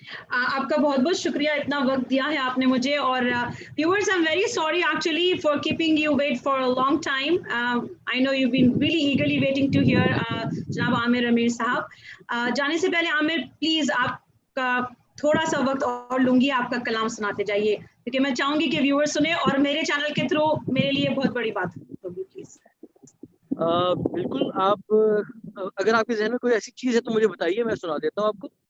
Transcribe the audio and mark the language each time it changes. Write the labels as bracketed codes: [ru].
[ur] آپ کا بہت بہت شکریہ, اتنا وقت دیا ہے آپ نے مجھے. [en] اور viewers, I'm very sorry actually for keeping you wait for a long time. I know you've been really eagerly waiting to hear جناب عامر امیر صاحب. [ur] جانے سے پہلے عامر پلیز آپ کا تھوڑا سا وقت اور لوں گی, آپ کا کلام سناتے جائیے, کیونکہ میں چاہوں گی کہ ویورز سنیں اور میرے چینل کے تھرو میرے لیے بہت بڑی بات ہوگی. پلیز. بالکل, آپ اگر آپ کے ذہن میں کوئی ایسی چیز ہے تو مجھے بتائیے, میں سنا دیتا ہوں آپ کو.